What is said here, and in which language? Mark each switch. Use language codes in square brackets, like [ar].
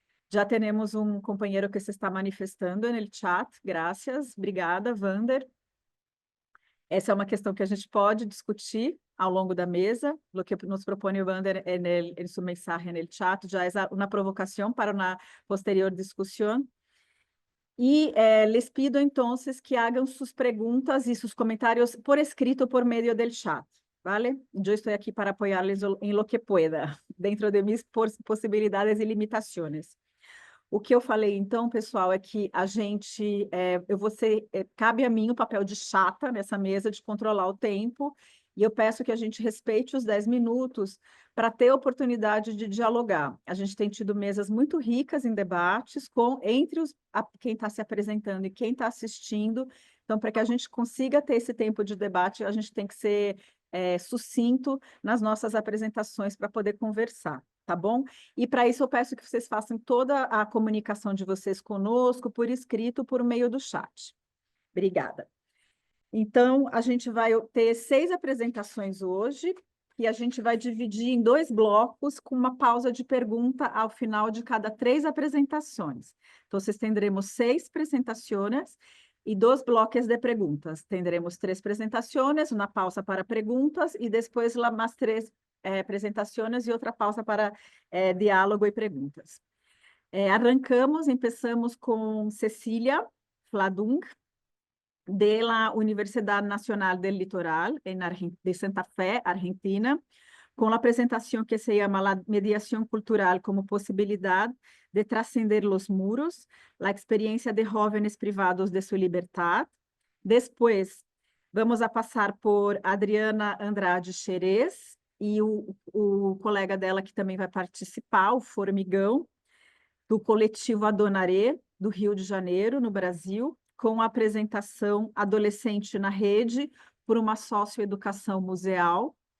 [pt] Já temos um companheiro que se está manifestando no chat. Graças, obrigada, Vander. Essa é uma questão que a gente pode discutir ao longo da mesa. O que nos propõe o Wander em sua mensagem no chat já é uma provocação para uma posterior discussão. [es] Y les pido entonces que hagan sus preguntas y sus comentarios por escrito por medio del chat, ¿vale? Yo estoy aquí para apoyarles en lo que pueda, dentro de mis [pt] possibilidades e limitações. O que eu falei, então, pessoal, é que a gente, cabe a mim o papel de chata nessa mesa, de controlar o tempo, e eu peço que a gente respeite os 10 minutos para ter a oportunidade de dialogar. A gente tem tido mesas muito ricas em debates entre quem está se apresentando e quem está assistindo. Então, para que a gente consiga ter esse tempo de debate, a gente tem que ser sucinto nas nossas apresentações para poder conversar, tá bom? E para isso eu peço que vocês façam toda a comunicação de vocês conosco, por escrito, por meio do chat. Obrigada. Então, a gente vai ter 6 apresentações hoje, e a gente vai dividir em 2 blocos, com uma pausa de pergunta ao final de cada 3 apresentações. Então, teremos 6 apresentações e 2 blocos de perguntas. Teremos 3 apresentações, uma pausa para perguntas, e depois mais 3 apresentações e outra pausa para diálogo e perguntas. Começamos com [es] Cecília Fladung, de la Universidad Nacional del Litoral, de Santa Fe, Argentina, con la presentación que se llama La mediación cultural como posibilidad de trascender los muros, la experiencia de jóvenes privados de su libertad. Después, vamos a pasar por [pt] Adriana Andrade Xerez, e o colega dela que também vai participar, o Formigão, do coletivo Adonaré, do Rio de Janeiro, no Brasil, com a apresentação Adolescente na Rede, por uma socioeducação museal.